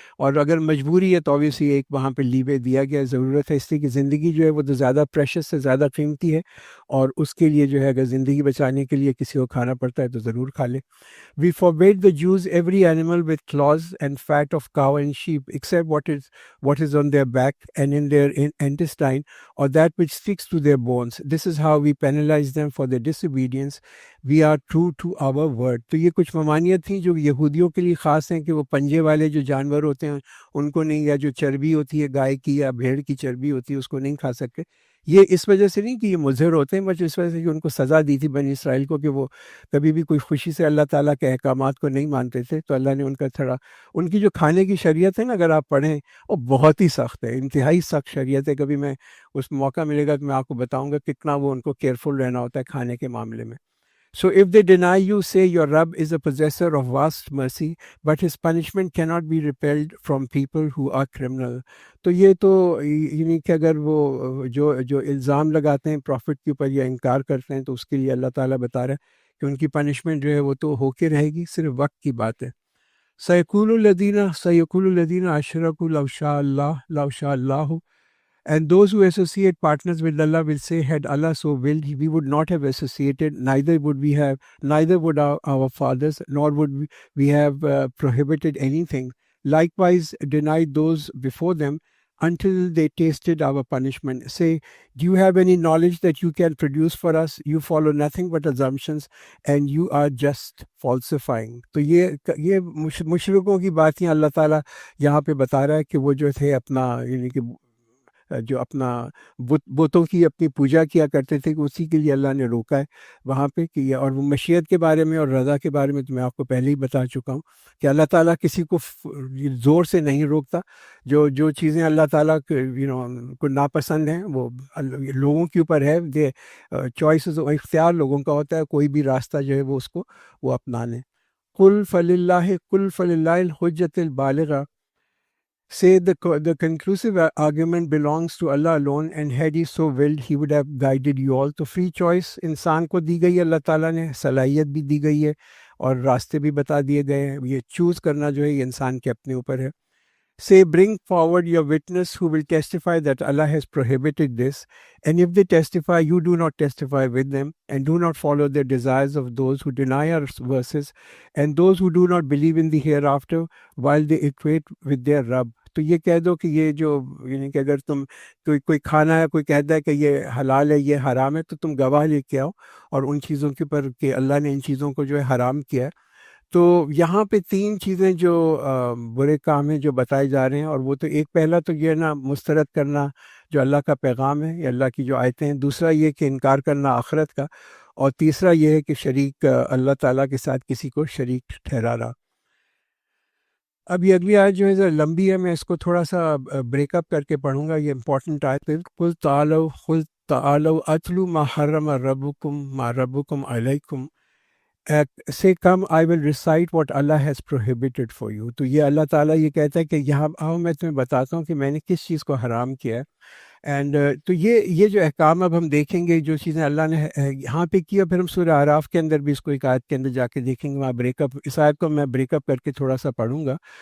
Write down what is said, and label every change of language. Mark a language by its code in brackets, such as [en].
[ur] اور اگر مجبوری ہے تو obviously ایک وہاں پہ لیوے دیا گیا، ضرورت ہے، اس لیے کہ زندگی جو ہے وہ تو زیادہ پریشس سے زیادہ قیمتی ہے، اور اس کے لیے جو ہے اگر زندگی بچانے کے لیے کسی کو کھانا پڑتا ہے تو ضرور کھا لے. [en] We forbade the Jews every animal with claws and fat of cow and sheep, except what is on their back and in their intestine, or that which sticks to their bones. This is how we penalize them for their disobedience. We are true to our word. [ur] تو یہ کچھ ممانعت تھیں جو یہودیوں کے لیے خاص ہیں، کہ وہ پنجے والے جو جانور ہوتے ہیں ان کو نہیں، یا جو چربی ہوتی ہے گائے کی یا بھیڑ کی چربی ہوتی ہے اس کو نہیں کھا سکتے. یہ اس وجہ سے نہیں کہ یہ مضر ہوتے ہیں، بس اس وجہ سے کہ ان کو سزا دی تھی بنی اسرائیل کو کہ وہ کبھی بھی کوئی خوشی سے اللہ تعالیٰ کے احکامات کو نہیں مانتے تھے. تو اللہ نے ان کا تھوڑا، ان کی جو کھانے کی شریعت ہے نا، اگر آپ پڑھیں وہ بہت ہی سخت ہے، انتہائی سخت شریعت ہے. کبھی میں اس موقع ملے گا تو میں آپ کو بتاؤں گا کتنا وہ ان کو کیئرفل رہنا ہوتا ہے کھانے کے معاملے میں. [en] So if they deny you, say your Rabb is a possessor of vast mercy, but his punishment cannot be repelled from people who are criminal. [ur] تو یہ تو یعنی کہ اگر وہ جو الزام لگاتے ہیں پروفٹ کے اوپر یا انکار کرتے ہیں تو اس کے لیے اللہ تعالیٰ بتا رہا ہے کہ ان کی پنشمنٹ جو ہے وہ تو ہو کے رہے گی، صرف وقت کی بات ہے. [ar] سَيَقُولُ الَّذِينَ أَشْرَكُوا لَوْ شَاءَ اللَّهُ [en] And those who associate partners with Allah will say, had Allah so willed, we would not have associated, neither would our fathers, nor would we have prohibited anything. Likewise, denied those before them until they tasted our punishment. Say, do you have any knowledge that you can produce for us? You follow nothing but assumptions, and you are just falsifying. [ur] تو یہ مشرکوں کی باتیں اللہ تعالیٰ یہاں پہ بتا رہا ہے کہ وہ جو تھے اپنا، یعنی کہ جو اپنا بتوں کی اپنی پوجا کیا کرتے تھے، کہ اسی کے لیے اللہ نے روکا ہے وہاں پہ. کہ اور وہ مشیت کے بارے میں اور رضا کے بارے میں تو میں آپ کو پہلے ہی بتا چکا ہوں کہ اللہ تعالیٰ کسی کو زور سے نہیں روکتا. جو چیزیں اللہ تعالیٰ کو ناپسند ہیں وہ لوگوں کے اوپر ہے، چوائسز و اختیار لوگوں کا ہوتا ہے، کوئی بھی راستہ جو ہے وہ اس کو وہ اپنا لیں. [ar] قل فللہ الحجۃ البالغہ. [en] Say the conclusive argument belongs to Allah alone, and had he so willed, he would have guided you all. [ur] تو [en] free choice [ur] انسان کو دی گئی ہے، اللہ تعالیٰ نے صلاحیت بھی دی گئی ہے اور راستے بھی بتا دیے گئے ہیں. یہ چوز کرنا جو ہے یہ انسان کے اپنے اوپر ہے. [en] Say, bring forward your witness who will testify that Allah has prohibited this, and if they testify, you do not testify with them, and do not follow the desires of those who deny our verses, and those who do not believe in the hereafter, while they equate with their Rabb. [ur] تو یہ کہہ دو کہ یہ جو یعنی کہ اگر تم کوئی کھانا ہے، کوئی کہتا ہے کہ یہ حلال ہے یہ حرام ہے، تو تم گواہ لے کے آؤ اور ان چیزوں کے اوپر کہ اللہ نے ان چیزوں کو جو ہے حرام کیا ہے. تو یہاں پہ 3 چیزیں جو برے کام ہیں جو بتائے جا رہے ہیں، اور وہ تو ایک پہلا تو یہ نا مسترد کرنا جو اللہ کا پیغام ہے یا اللہ کی جو آیتیں ہیں، دوسرا یہ کہ انکار کرنا آخرت کا، اور تیسرا یہ ہے کہ شریک اللہ تعالیٰ کے ساتھ کسی کو شریک ٹھہرانا. اب یہ اگلی آیت جو ہے ذرا لمبی ہے، میں اس کو تھوڑا سا بریک اپ کر کے پڑھوں گا. یہ امپورٹنٹ آیت ہے. [ar] قل تعالوا اتلو ما حرم ربکم علیکم. [en] Say, come, I will recite what Allah has prohibited for you. [ur] تو یہ اللہ تعالیٰ یہ کہتا ہے کہ یہاں آؤ میں تمہیں بتاتا ہوں کہ میں نے کس چیز کو حرام کیا ہے. اینڈ تو یہ جو احکام اب ہم دیکھیں گے، جو چیزیں اللہ نے یہاں پہ کی، اور پھر ہم سورہ اعراف کے اندر بھی اس کو ایک آیت کے اندر جا کے دیکھیں گے، وہاں بریک اپ، اس آیت کو میں بریک اپ کر کے تھوڑا سا پڑھوں گا.